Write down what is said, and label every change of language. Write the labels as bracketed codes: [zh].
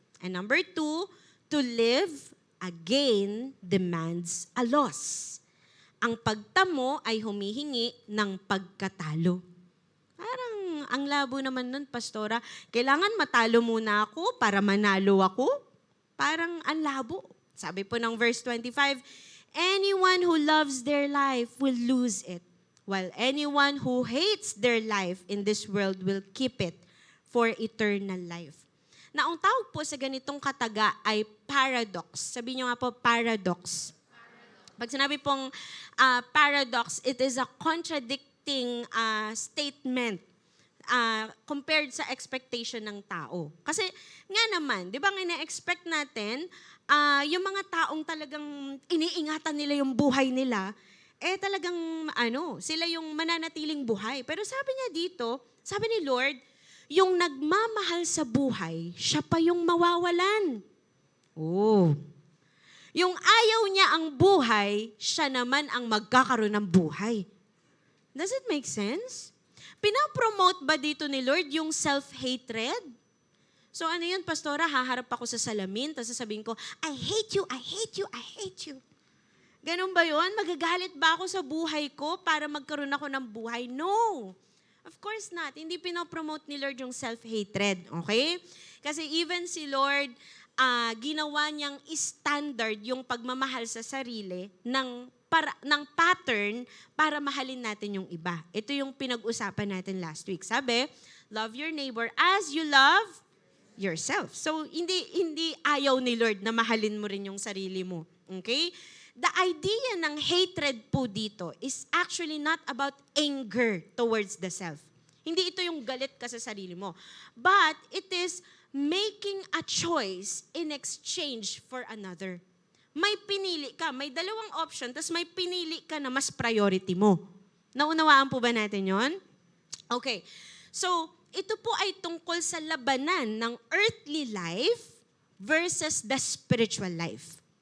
[en] And number 2, to live, again, demands a loss. [tl] Ang pagtamo ay humihingi ng pagkatalo. Parang ang labo naman nun, Pastora. Kailangan matalo muna ako para manalo ako? Parang ang labo. Sabi po ng verse 25, [en] anyone who loves their life will lose it, while anyone who hates their life in this world will keep it for eternal life. [tl] Na ang tawag po sa ganitong kataga ay paradox. Sabi niyo nga po, paradox. Pag sinabi pong paradox, [en] it is a contradicting statement compared [tl] sa expectation ng tao. Kasi nga naman, di ba nga ina-expect natin, yung mga taong talagang iniingatan nila yung buhay nila, talagang sila yung mananatiling buhay. Pero sabi niya dito, sabi ni Lord, yung nagmamahal sa buhay, siya pa yung mawawalan. Oh. Yung ayaw niya ang buhay, siya naman ang magkakaroon ng buhay. [en] Does it make sense? [tl] Pinapromote ba dito ni Lord yung self-hatred? So ano yun, Pastora? Haharap ako sa salamin, tapos sasabihin ko, [en] I hate you, I hate you, I hate you. [tl] Ganun ba yun? Magagalit ba ako sa buhay ko para magkaroon ako ng buhay? [en] No. Of course not. [tl] Hindi pinapromote ni Lord yung self-hatred. Okay? Kasi even si Lord, ginawa niyang standard yung pagmamahal sa sarili ng pattern para mahalin natin yung iba. Ito yung pinag-usapan natin last week. [en] Sabi, love your neighbor as you love yourself. [tl] So, hindi ayaw ni Lord na mahalin mo rin yung sarili mo. Okay? [en] The idea ng hatred po dito is actually not about anger towards the self. [tl] Hindi ito yung galit ka sa sarili mo. [en] But it is making a choice in exchange for another. [tl] May pinili ka, may dalawang option, tapos may pinili ka na mas priority mo. Naunawaan po ba natin yon? Okay. So, ito po ay tungkol sa labanan ng [en] earthly life versus the spiritual life.